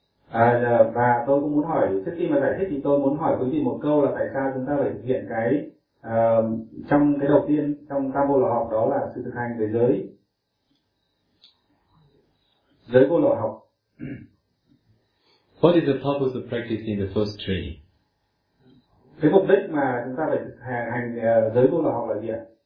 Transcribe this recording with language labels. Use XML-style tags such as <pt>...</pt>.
<vi>Và tôi cũng muốn hỏi, trước khi mà giải thích thì tôi muốn hỏi quý vị một câu là tại sao chúng ta phải thực hiện cái trong cái đầu tiên trong tam vô lậu học, đó là sự thực hành về giới, giới vô lậu học.</vi> <en>What is the purpose of practicing the first training?</en> <vi>Cái mục đích mà chúng ta phải thực hành giới vô lậu học là gì ạ?</vi>